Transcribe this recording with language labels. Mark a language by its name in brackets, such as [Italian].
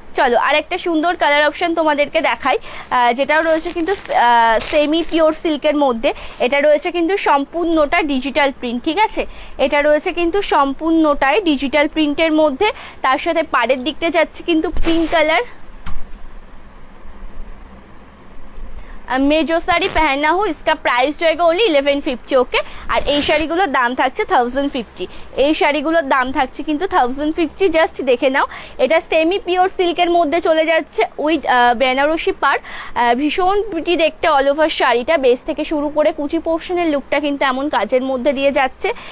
[Bangla] চলো আর একটা সুন্দর কালার অপশন তোমাদেরকে দেখাই, যেটাও রয়েছে কিন্তু সেমি পিওর সিল্কের মধ্যে। এটা রয়েছে কিন্তু সম্পূর্ণটা ডিজিটাল প্রিন্ট, ঠিক আছে, এটা রয়েছে কিন্তু সম্পূর্ণটাই ডিজিটাল প্রিন্টের মধ্যে। তার সাথে পাড়ের দিকটা যাচ্ছে কিন্তু পিঙ্ক কালার। [Hindi] मैं जो साड़ी पहना हूँ इसका प्राइस जो है ओनली 1150, ওকে। [Bangla] আর এই শাড়িগুলোর দাম থাকছে 1050, এই শাড়িগুলোর দাম থাকছে কিন্তু 1050, জাস্ট দেখে নাও। এটা সেমি পিওর সিল্কের মধ্যে চলে যাচ্ছে উইথ বেনারসি পাড়, ভীষণ প্রিটি দেখতে অল ওভার শাড়িটা, বেস থেকে শুরু করে কুচি পোর্শনের লুকটা কিন্তু এমন কাজের মধ্যে দিয়ে যাচ্ছে।